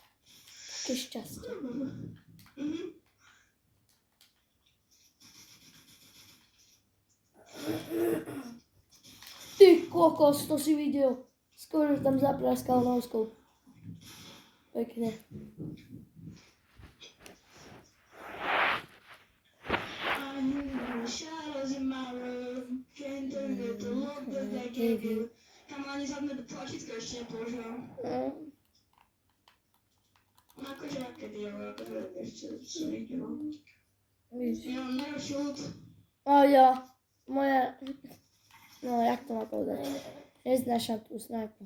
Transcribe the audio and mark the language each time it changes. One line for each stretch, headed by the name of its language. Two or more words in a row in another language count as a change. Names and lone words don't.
Slovak: Také šťastie. Mhm. Ty kokos, to si videl. Skoro tam zapraskal noskou. Pekne.
English: I knew the shadows in my room. Can't forget the love that I gave you.
Slovak: Tam ani zadné tlačítko ešte nepoužívam. No akože kedy, ale akože ešte som nevidel. Ja mám najlepší ľud. A ja, moja, no jak to má povedať? Neznášam tú snajpu.